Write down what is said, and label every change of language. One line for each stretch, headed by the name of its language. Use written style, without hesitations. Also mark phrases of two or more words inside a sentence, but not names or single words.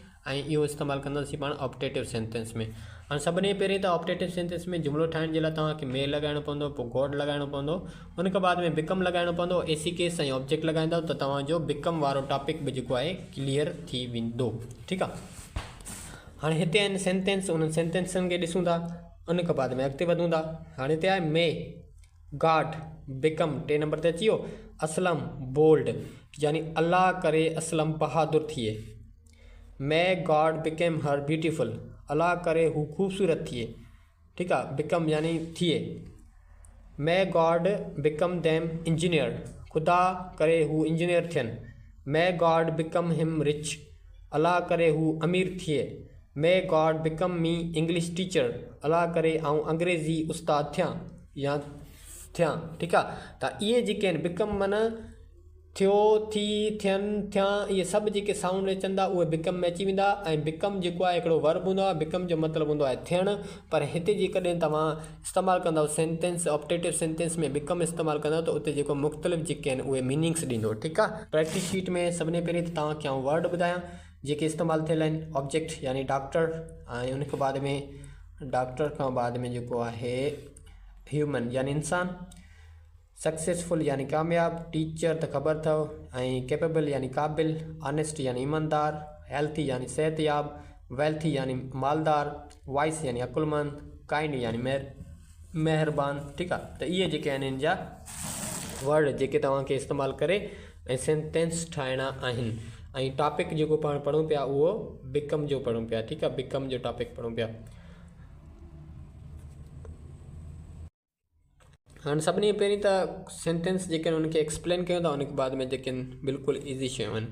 Sindhi: ऐं इहो इस्तेमालु कंदासीं पाण
English: optative sentence
Sindhi: में। हाणे सभिनी पहिरीं त
English: optative sentence
Sindhi: में जुमिलो ठाहिण जे लाइ तव्हांखे मे लॻाइणो पवंदो, पोइ गॉड लॻाइणो पवंदो, उन खां बाद में बिकम लॻाइणो पवंदो। एसी केस ऐं ऑब्जेक्ट लॻाईंदव त तव्हांजो बिकम वारो टॉपिक बि जेको आहे क्लियर थी वेंदो। ठीकु आहे। हाणे हिते आहिनि सेंटेंस, उन्हनि सेंटेंसनि खे ॾिसूं था, उन खां बाद में अॻिते वधूं था। हाणे हिते आहे
English: May God become,
Sindhi: 3 नंबर ते अची वियो। असलम बोल्ड, यानी अल्लाह करे असलम बहादुर थिए।
English: May God became her beautiful,
Sindhi: अल्लाह करे हू ख़ूबसूरत थिए। ठीकु आहे। बिकम यानी थिए।
English: May God become them engineer,
Sindhi: ख़ुदा करे हू इंजीनियर थियनि।
English: May God become him rich,
Sindhi: अल्लाह करे हू अमीर थिए।
English: May God become me English teacher,
Sindhi: अल्लाह करे ऐं अंग्रेज़ी उस्ताद थियां या थियां। ठीकु आहे। त इहे जेके आहिनि बिकम माना थियो, थी, थियनि, थियां, इहे सभु जेके साउंड अचनि था उहे बिकम में अची वेंदा। ऐं बिकम जेको आहे हिकिड़ो वर्ब हूंदो आहे। बिकम जो मतिलबु हूंदो आहे थियणु। पर हिते जेकॾहिं तव्हां इस्तेमालु कंदव
English: sentence optative sentence
Sindhi: में बिकम इस्तेमालु कंदव त उते जेको मुख़्तलिफ़ जेके आहिनि उहे मीनिंग्स ॾींदो। ठीकु आहे।
English: practice sheet
Sindhi: में सभिनी पहिरीं त तव्हांखे आउं वर्ड ॿुधायां जेके इस्तेमालु थियल आहिनि। ऑब्जेक्ट यानी डॉक्टर, ऐं उन खां बाद में डॉक्टर खां बाद में जेको आहे ह्यूमन यानी इंसान, सक्सेसफुल यानी कामयाब, टीचर त ख़बर अथव, ऐं कैपेबल यानी क़ाबिल, ऑनेस्ट यानी ईमानदार, हेल्थी यानी सेहतयाब, वेल्थी यानी मालदार, वाइस यानी अकुलमंद, काइंड यानी मेहरबान। ठीकु आहे। त इहे जेके आहिनि इन जा वर्ड जेके तव्हांखे इस्तेमालु करे ऐं सेंटेंस ठाहिणा आहिनि। ऐं टॉपिक जेको पाण पढ़ूं पिया उहो बिकम जो पढ़ूं पिया। ठीकु आहे। बिकम जो टॉपिक पढ़ूं पिया। हाणे सभिनी पहिरीं त सेंटेंस जेके आहिनि उनखे एक्सप्लेन कयूं था, उनखे बाद में जेके आहिनि बिल्कुलु ईज़ी शयूं आहिनि।